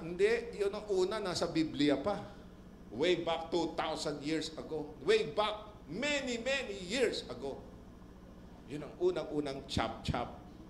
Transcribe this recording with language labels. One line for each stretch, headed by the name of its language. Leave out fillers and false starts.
Filipino: Hindi, yun ang una, nasa Biblia pa.
English: Way back 2,000 years ago. Way back many, many years ago.
Filipino: Yun ang unang-unang chop-chop.